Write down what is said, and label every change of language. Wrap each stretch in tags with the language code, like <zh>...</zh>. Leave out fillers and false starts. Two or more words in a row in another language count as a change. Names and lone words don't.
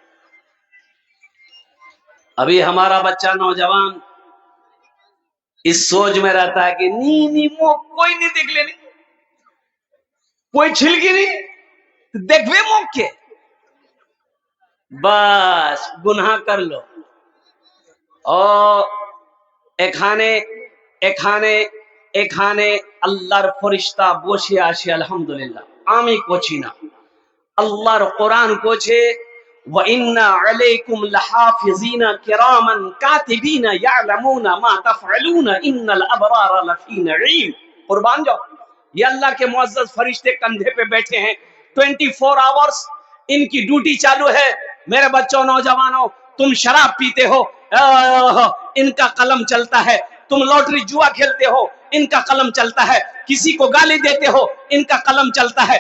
<ur>ابھی ہمارا بچہ نوجوان اس سوچ میں رہتا ہے کہ نی کوئی نہیں دیکھ لے، کوئی چھلکی نہیں دیکھ وے موقع، بس گناہ کر لو.</ur> <bn>اور এখানে আল্লাহর ফেরেশতা বসে আছে আলহামদুলিল্লাহ, আমি করছি না, আল্লাহর কোরআন কোছে</bn> <ar>وإن عليكم لحافظين كراما كاتبين يعلمون ما تفعلون إن الأبرار لفي نعيم.</ar> <ur>قربان جاؤ یہ اللہ کے معزز فرشتے کندھے پہ بیٹھے ہیں 24 آورز ان کی ڈیوٹی چالو ہے. میرے بچوں نوجوانوں تم شراب پیتے ہو ان کا قلم چلتا ہے، تم لوٹری جوا کھیلتے ہو ان کا قلم چلتا ہے، کسی کو گالی دیتے ہو ان کا قلم چلتا ہے.</ur>